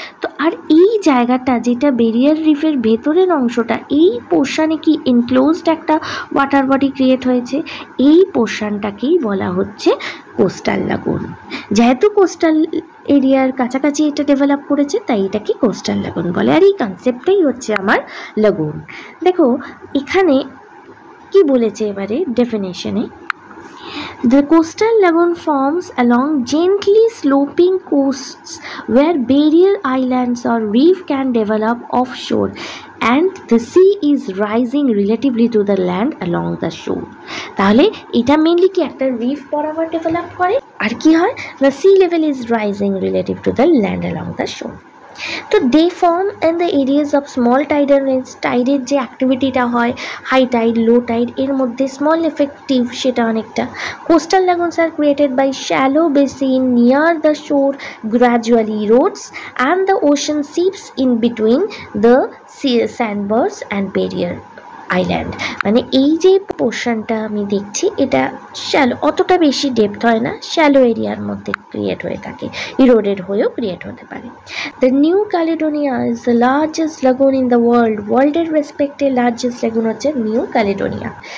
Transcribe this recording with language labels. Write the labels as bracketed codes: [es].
[bn] তো আর এই জায়গাটা যেটা বেরিয়ার রিফের ভেতরের অংশটা, এই পোর্শনে কি এনক্লোজড একটা ওয়াটার বডি ক্রিয়েট হয়েছে, এই পোর্শনটাকেই বলা হচ্ছে কোস্টাল লাগুন। যেহেতু কোস্টাল এরিয়ার কাছাকাছি এটা ডেভেলপ করেছে, তাই এটাকে কোস্টাল লাগুন বলে। আর এই কনসেপ্টটাই হচ্ছে আমার লাগুন। দেখো এখানে কি বলেছে এবারে ডেফিনেশনে, [en] the coastal lagoon forms along gently sloping coasts where barrier islands or reef can develop offshore and the sea is rising relatively to the land along the shore. [bn] তাহলে এটা মেইনলি কি একটা রিফ বরাবর ডেভেলপ করে, আর কি হয়, [en] the sea level is rising relative to the land along the shore. [bn] তো [en] They form in the areas of small tidal range. [bn] টাইডের যে অ্যাক্টিভিটিটা হয়, হাই টাইড, লো টাইড, এর মধ্যে স্মল এফেক্টিভ সেটা অনেকটা। [en] Coastal lagoons are created by shallow basin near the shore gradually erodes and the ocean seeps in between the sandbars and barrier island. [bn] মানে এই যে পোর্শনটা আমি দেখছি, এটা শ্যালো, অতটা বেশি ডেপথ হয় না, শ্যালো এরিয়ার মধ্যে ক্রিয়েট হয়ে থাকে, ইরোডেড হয়েও ক্রিয়েট হতে পারে। [en] The New Caledonia is the largest lagoon in the world. [bn] ওয়ার্ল্ডের রেসপেক্টে লার্জেস্ট লাগুন হচ্ছে নিউ ক্যালেডোনিয়া।